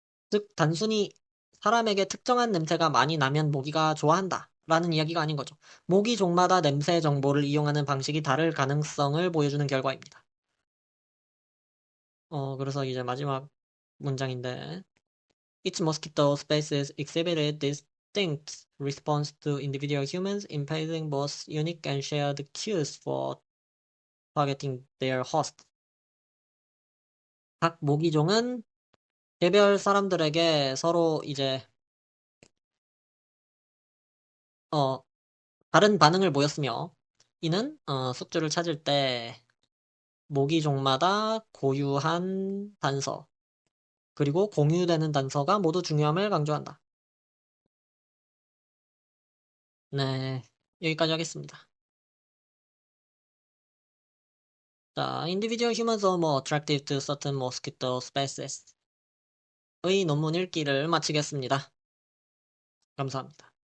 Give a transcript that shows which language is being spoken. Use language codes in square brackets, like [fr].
[ko] 즉 단순히 사람에게 특정한 냄새가 많이 나면 모기가 좋아한다 라는 이야기가 아닌 거죠. 모기종마다 냄새 정보를 이용하는 방식이 다를 가능성을 보여주는 결과입니다. 그래서 이제 마지막 문장인데 [en] Each mosquito species exhibited distinct response to individual humans, imparting both unique and shared cues for targeting their host. [ko] 각 모기종은 개별 사람들에게 서로 이제 어, 다른 반응을 보였으며 이는 숙주를 찾을 때 모기종마다 고유한 단서 그리고 공유되는 단서가 모두 중요함을 강조한다. 네, 여기까지 하겠습니다. [en] 자, individual humans are more attractive to certain mosquito species [ko] 의 논문 읽기를 마치겠습니다. 감사합니다.